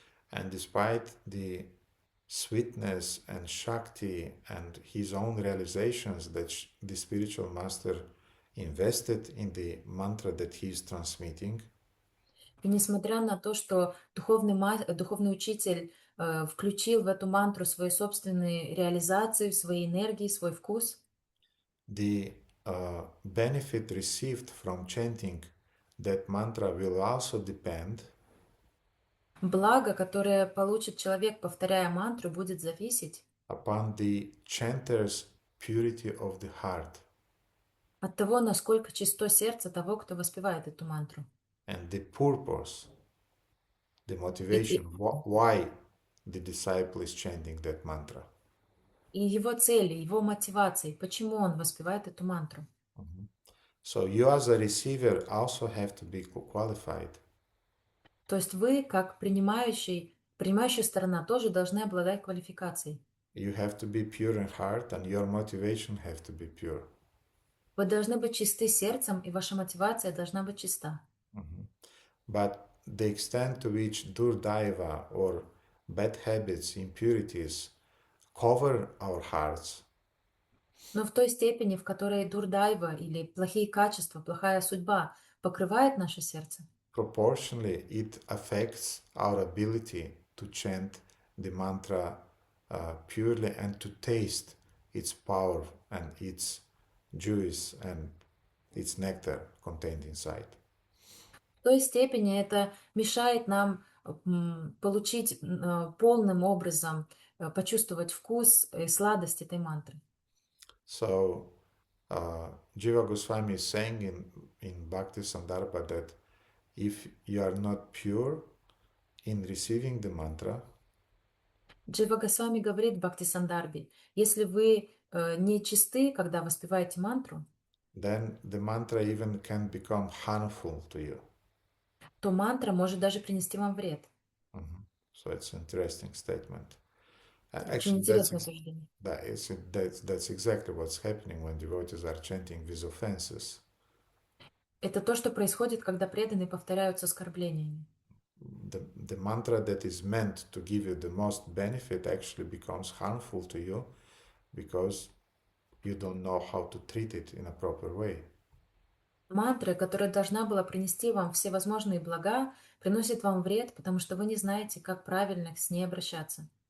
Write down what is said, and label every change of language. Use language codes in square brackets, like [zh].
[en] and despite the sweetness and Shakti and his own realizations that the spiritual master invested in the mantra that he is transmitting, [ru] и несмотря на то, что духовный учитель включил в эту мантру свои собственные реализации, свои энергии, свой вкус, [en] the benefit received from chanting that mantra will also depend [ru] благо, которое получит человек, повторяя мантру, будет зависеть [en] upon the chanter's purity of the heart [ru] от того, насколько чисто сердце того, кто воспевает эту мантру. [en] and the purpose, the motivation, why the disciple is chanting that mantra. [ru] и его цели, его мотивации, почему он воспевает эту мантру. [en] So you as a receiver also have to be qualified. [ru] То есть вы, как принимающая сторона, тоже должны обладать квалификацией. [en] You have to be pure in heart and your motivation have to be pure. [ru] Вы должны быть чисты сердцем, и ваша мотивация должна быть чиста. [en] But the extent to which durdaiva or bad habits, impurities cover our hearts, [ru] Но в той степени, в которой дурдайва или плохие качества, плохая судьба покрывает наше сердце, [en] proportionally it affects our ability to chant the mantra purely and to taste its power and its juice and its nectar contained inside. [ru] в той степени это мешает нам получить полным образом, почувствовать вкус и сладость этой мантры. [en] So Jiva Goswami is saying in Bhakti Sandarbha that if you are not pure in receiving the mantra, [ru] Джива Госвами говорит в Бхакти Сандарбе, если вы не чисты, когда воспеваете мантру, [en] then the mantra even can become harmful to you. [ru] то мантра может даже принести вам вред. [en] So it's an interesting statement. [ru] Очень [en] Actually, [ru] интересное суждение. [en] that's exactly what's happening when devotees are chanting these offenses. [ru] Это то, что происходит, когда преданные повторяют с оскорблениями. [en] The mantra that is meant to give you the most benefit actually becomes harmful to you because you don't know how to treat it in a proper way. [ru] Мантра, которая должна была принести вам все возможные блага, приносит вам вред, потому что вы не знаете, как правильно с ней обращаться.